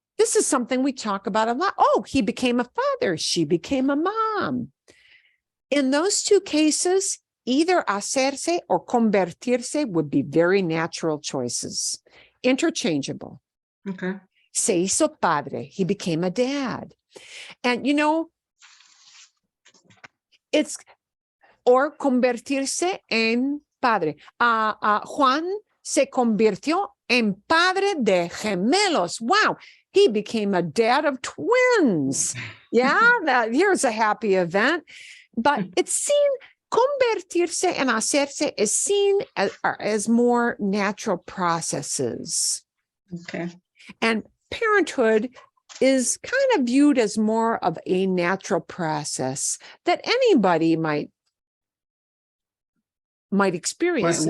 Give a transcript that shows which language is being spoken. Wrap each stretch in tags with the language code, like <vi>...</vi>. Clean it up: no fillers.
<en>This is something we talk about a lot. Oh, he became a father. She became a mom. In those two cases, either hacerse or convertirse would be very natural choices, interchangeable. Okay.</en> <es>Se hizo padre.</es> <en>He became a dad. And, it's, or</en> <es>convertirse en padre. Juan se convirtió en padre de gemelos.</es> <en>Wow. He became a dad of twins. Yeah, here's a happy event. But it's seen, convertirse and hacerse is seen as more natural processes. Okay. And parenthood is kind of viewed as more of a natural process that anybody might experience in</en>